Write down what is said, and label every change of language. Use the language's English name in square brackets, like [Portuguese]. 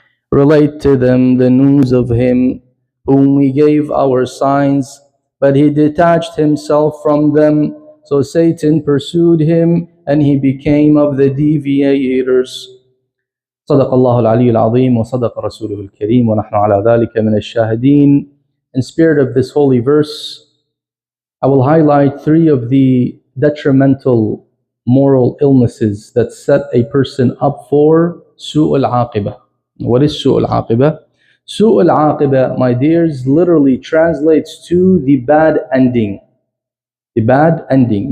[English] Relate to them the news of him whom we gave our signs, but he detached himself from them. So Satan pursued him and he became of the deviators. [Arabic] صدق الله العلي العظيم وصدق رسوله الكريم ونحن على ذلك من الشاهدين. [English] In spirit of this holy verse, I will highlight 3 of the detrimental moral illnesses that set a person up for su'ul aqibah. What is su'ul aqibah? Su'ul aqiba, my dears, literally translates to the bad ending. The bad ending.